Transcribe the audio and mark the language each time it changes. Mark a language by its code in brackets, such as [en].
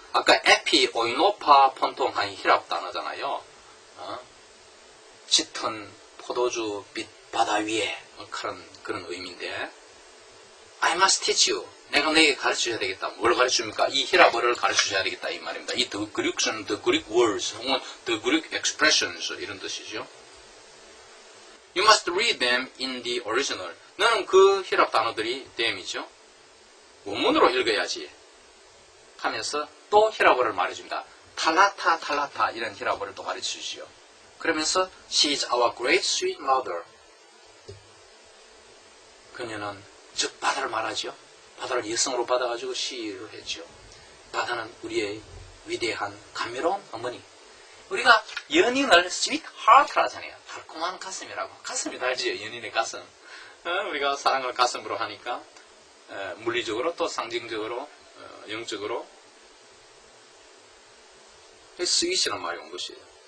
[ko] 아까 에피, 오이노파, 폰통한 히랍 단어잖아요. 짙은 포도주 빛 바다 위에 그런 의미인데 [en] I must teach you. [ko] 내가 너에게 가르쳐줘야 되겠다. 뭘 가르쳐줍니까? 이 히랍어를 가르쳐줘야 되겠다 이 말입니다. 이 [en] the Greek words [ko] 혹은 [en] the Greek expressions [ko] 이런 뜻이죠. [en] You must read them in the original. [ko] 너는 그 히랍 단어들이 them이죠. 원문으로 읽어야지 하면서 또 히랍어를 말해줍니다. 탈라타 이런 히랍어를 또 가르쳐주시죠. [en] 그러면서 She is our great sweet mother. [ko] 그녀는 즉 바다를 말하죠. 바다를 여성으로 받아가지고 시를 했죠. 바다는 우리의 위대한 감미로운 어머니. 우리가 연인을 sweet heart라 하잖아요. 달콤한 가슴이라고. 가슴이 달지요. 연인의 가슴. 우리가 사랑을 가슴으로 하니까 물리적으로 또 상징적으로 영적으로 스윗이라는 말이 온 것이에요.